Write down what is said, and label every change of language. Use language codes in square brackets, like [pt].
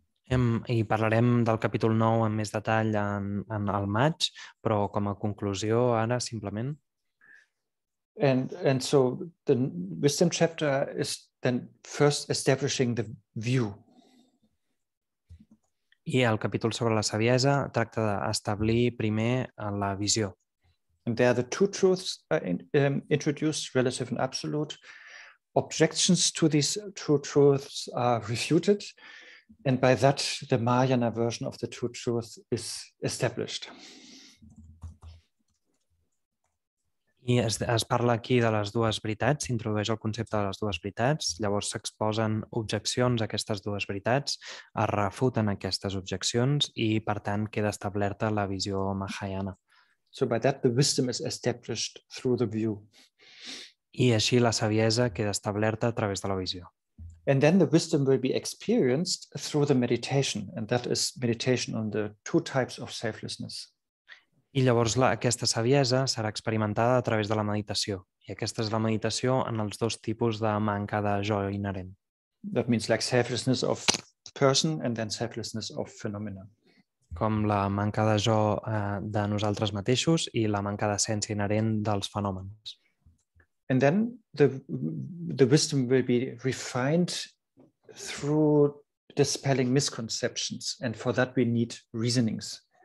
[ca] I parlarem del capítol 9 en més detall al maig, però com a conclusió ara simplement. [en] And so the wisdom chapter is then first establishing the view. [ca] I el capítol sobre la saviesa tracta d'establir primer la visió. [en] And there the two truths are introduced, relative and absolute. Objections to these two truths are refuted. And by that, the Mahayana version of the two truths is established. [ca] I es parla aquí de les dues veritats, s'introdueix el concepte de les dues veritats, llavors s'exposen objeccions a aquestes dues veritats, es refuten aquestes objeccions i, per tant, queda establerta la visió Mahayana. [en] So by that, the wisdom is established through the view. [ca] I així la saviesa queda establerta a través de la visió. [en] And then the wisdom will be experienced through the meditation, and that is meditation on the two types of selflessness. [ca] I llavors aquesta saviesa serà experimentada a través de la meditació. I aquesta és la meditació en els dos tipus de manca de jo inherent. [en] That means like selflessness of person and then selflessness of phenomena. [ca] Com la manca de jo de nosaltres mateixos i la manca d'essència inherent dels fenòmens. [en] And then the wisdom will be refined through dispelling misconceptions, and for that we need reasonings.